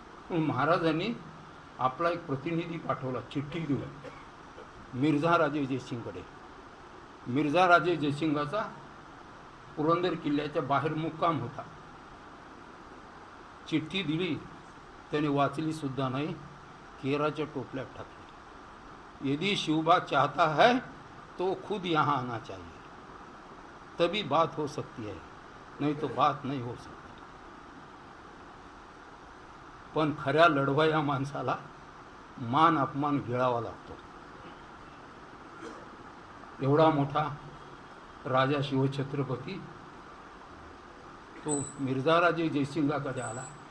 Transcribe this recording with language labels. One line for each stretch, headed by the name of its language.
Marathi: पण महाराजांनी आपला एक प्रतिनिधी पाठवला, चिठ्ठी देऊन मिर्झा राजे जयसिंगकडे. मिर्झा राजे जयसिंगाचा पुरंदर किल्ल्याच्या बाहेर मुक्काम होता. चिठ्ठी दिली, त्याने वाचली सुद्धा नाही, केराच्या टोपल्यात टाकली.
Hindi: यदि शिवबा चाहता है तो खुद यहाँ आना चाहिए, तभी बात हो सकती है, नहीं तो बात नहीं हो सकती.
Marathi: पण खऱ्या लढवया माणसाला मान अपमान गिळावा लागतो. एवढा मोठा राजा शिवछत्रपती तो मिर्झा राजे जयसिंगाकडे आला.